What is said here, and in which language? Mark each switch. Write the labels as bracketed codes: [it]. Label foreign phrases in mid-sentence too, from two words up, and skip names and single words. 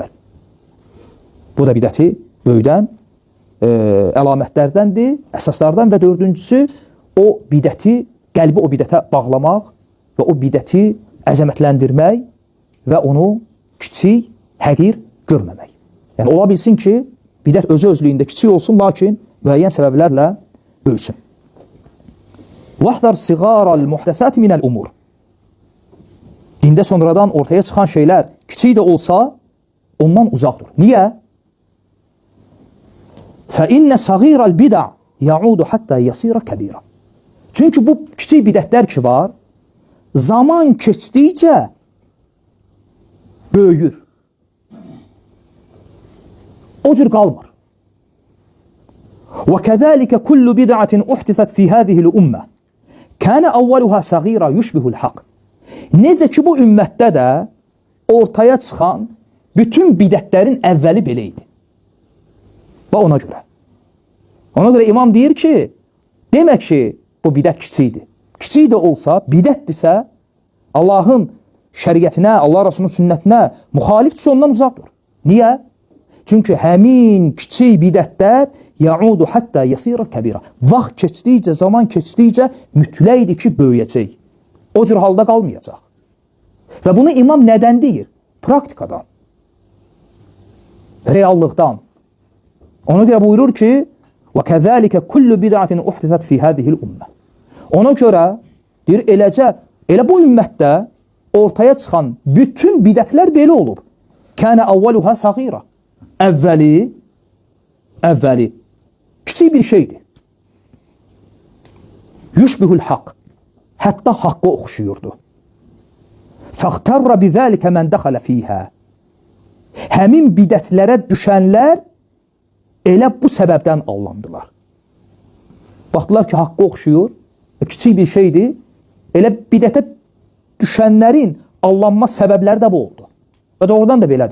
[az] Bu da bidəti böyüdən əlamətlərdəndir, əsaslardan və dördüncüsü o bidəti, qəlbi o bidətə bağlamaq və o bidəti əzəmətləndirmək və onu kiçik, həqir görməmək. Yəni, ola bilsin ki, bidət özü-özlüyündə kiçik olsun, lakin müəyyən səbəblərlə böyüsün. [ar] وَحْذَرْ صِغَارَ الْمُحْدَثَاتِ مِنَ الْأُمُورِ [az] Dində sonradan ortaya çıxan şeylər kiçik də olsa, ondan uzaq dur. Niyə? [ar] فَإِنَّ صَغِيرَ الْبِدَعِ يَعُودُ حَتَّى يَصِيرَ كَبِيرًا [az] Çünki bu kiçik bidətlər ki var, zaman keçdikcə böyüyür. O cür qalmır. [ar] وَكَذَٰلِكَ كُلُّ بِدْعَةٍ اُحْتِثَتْ فِي هَذِهِ الْأُمَّةِ كَانَ أَوَّلُهَا صَغِيرًا يُشْبِهُ الْحَقِّ [az] Necə ki bu ümmətdə də ortaya çıxan bütün bidətlərin əvvəli belə idi. Və ona görə. Ona görə imam deyir ki, demək ki, bu bidət kiçikdir. Kiçik də olsa, bidətdirsə, Allahın şəriətinə, Allah Rasulunun sünnətinə müxalifdirsə ondan uzaq dur. Niyə? Çünki həmin kiçik bidətlər [ar] يعود حتى يصير كبيرا. [az] Vaxt keçdikcə, zaman keçdikcə mütləqdir ki, böyüyəcək. O cür halda qalmayacaq. Və bunu imam nədən deyir? Praktikadan. Reallıqdan. Ona görə buyurur ki, [ar] وَكَذَٰلِكَ كُلُّ بِدْعَةٍ اُحْتِثَتْ فِي هَذِهِ الْأُمَّةِ [az] Ona görə deyir, elə bu ümmətdə ortaya çıxan bütün bidətlər belə olub. [ar] كَانَ أَوَّلُهَا صَغِيرًا [az] Əvvəli kiçik bir şeydir. [ar] يشبه الحق. [az] Hətta haqqa oxşuyurdu. [ar] فَاغْتَرَّ بِذَٰلِكَ مَنْ دَخَلَ فِيهَا [az] Həmin bidətlərə düşənlər elə bu səbəbdən allandılar. Baxdılar ki, haqqa oxşuyur, kiçik bir şeydir. Elə bidətə düşənlərin allanma səbəbləri də bu oldu. Və doğrudan da belədir.